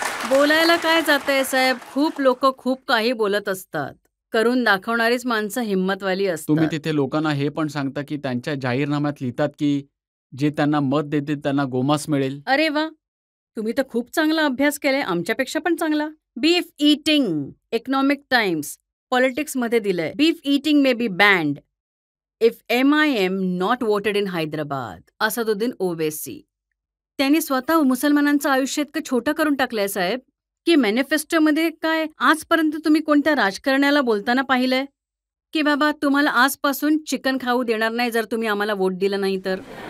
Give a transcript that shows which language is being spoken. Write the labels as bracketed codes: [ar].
[mr] बोलायला काय जातंय साहेब? खूप लोक खूप काही बोलत असतात. करून दाखवणारीच माणसं हिंमतवाली असतात. तुम्ही तिथे लोकांना हे पण सांगता की त्यांच्या जाहीरनाम्यात लिहितात की जे त्यांना मत देतील त्यांना गोमांस मिळेल. अरे वा, तुम्ही तर खूप चांगला अभ्यास केलाय, आमच्यापेक्षा पण चांगला. [en] Beef eating, Economic Times, पॉलिटिक्समध्ये दिलंय. Beef eating may be banned if MIM not voted in Hyderabad. [mr] Asaduddin Owaisi त्यांनी स्वतः मुसलमानांचं आयुष्य इतकं छोटं करून टाकलंय साहेब की मॅनिफेस्टोमध्ये काय आजपर्यंत तुम्ही कोणत्या राजकारण्याला बोलताना पाहिलंय की बाबा तुम्हाला आजपासून चिकन खाऊ देणार नाही जर तुम्ही आम्हाला वोट दिलं नाही तर?